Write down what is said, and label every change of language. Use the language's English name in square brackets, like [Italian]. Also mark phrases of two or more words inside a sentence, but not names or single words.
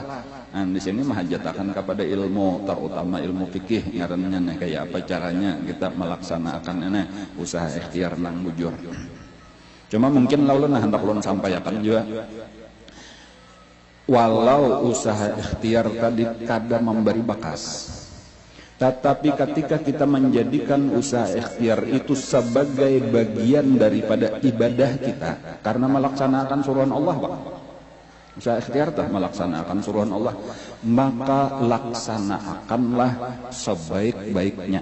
[Banjar] Nah di sini mahajatakan kepada ilmu terutama ilmu fikih ngarannya kayak apa caranya kita melaksanakan ini usaha ikhtiar nang bujur. Cuma mungkin lalu hendak ulun sampaikan juga walau usaha ikhtiar tadi kada memberi bakas. [Indonesian] Tetapi ketika kita menjadikan usaha ikhtiar itu sebagai bagian daripada ibadah kita karena melaksanakan suruhan Allah Pak. Usaha ikhtiar tah melaksanakan suruhan Allah maka laksanakanlah sebaik-baiknya.